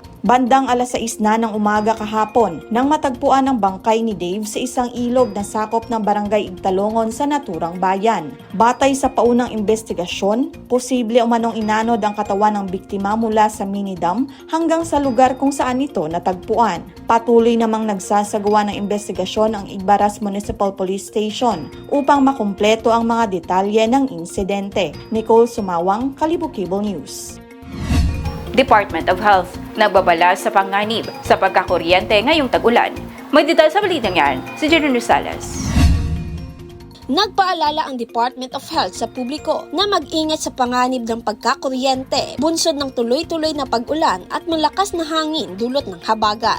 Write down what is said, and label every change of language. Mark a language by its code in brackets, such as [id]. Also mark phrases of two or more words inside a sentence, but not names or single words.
[tl] Bandang alas 6 na ng umaga kahapon nang matagpuan ang bangkay ni Dave sa isang ilog na sakop ng Barangay Igtalongon sa naturang bayan. Batay sa paunang investigasyon, posible umanong inanod ang katawan ng biktima mula sa mini-dam hanggang sa lugar kung saan ito natagpuan. Patuloy namang nagsasagawa ng investigasyon ang Igbaras Municipal Police Station upang makumpleto ang mga detalye ng insidente. Nicole Sumawang, Kalibo Cable News. Department of Health nagbabala sa panganib sa pagkakuryente ngayong tag-ulan. May detalye sa balitang yan, si Jeron Rosales. Nagpaalala ang Department of Health sa publiko na mag-ingat sa panganib ng pagkakuryente, bunsod ng tuloy-tuloy na pag-ulan at malakas na hangin dulot ng habagat.